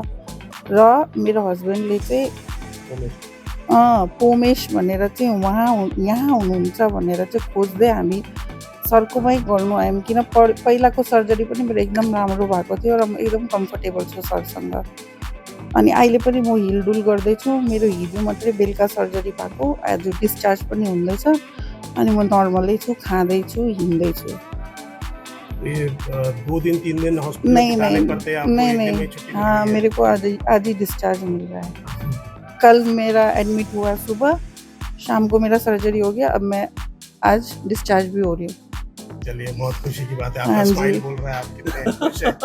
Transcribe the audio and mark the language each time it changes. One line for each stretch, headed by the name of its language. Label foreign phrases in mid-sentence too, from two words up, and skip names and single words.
Nepali: र मेरो हस्बेन्डले चाहिँ पोमेश भनेर चाहिँ उहाँ यहाँ हुनुहुन्छ भनेर चाहिँ खोज्दै हामी सरकोमै गर्नु आयौँ, किन पहिलाको सर्जरी पनि मेरो एकदम राम्रो भएको थियो र म एकदम कम्फर्टेबल छु सरसँग। अनि अहिले पनि म हिलडुल गर्दैछु, मेरो हिजो मात्रै बेलुका सर्जरी भएको, आज डिस्चार्ज पनि हुँदैछ, अनि म नर्मलै छु, खाँदैछु, हिँड्दैछु।
Hindi: ये 2 दिन 3 दिन हॉस्पिटल नहीं पड़ते हैं आपको? नहीं, हाँ, मेरे को आज ही डिस्चार्ज मिल रहा है। कल मेरा एडमिट हुआ, सुबह शाम को मेरा सर्जरी हो गया, अब मैं आज डिस्चार्ज भी हो रही हूँ। चलिए, बहुत खुशी की बात है, आपका स्माइल बोल रहा है, आप कितने खुश हैं।